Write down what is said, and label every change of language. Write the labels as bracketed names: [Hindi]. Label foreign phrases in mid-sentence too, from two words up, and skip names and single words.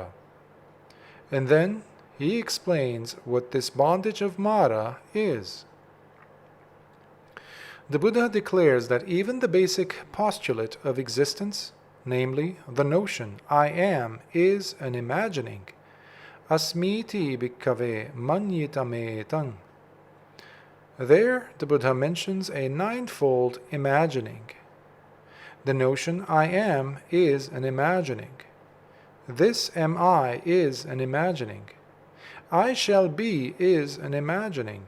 [English] And then he explains what this bondage of Mara is. The Buddha declares that even the basic postulate of existence, namely the notion I am, is an imagining. [Pali] Asmiti bhikkave manyitametam. [English] There the Buddha mentions a ninefold imagining. The notion I am is an imagining. This am I is an imagining. I shall be is an imagining.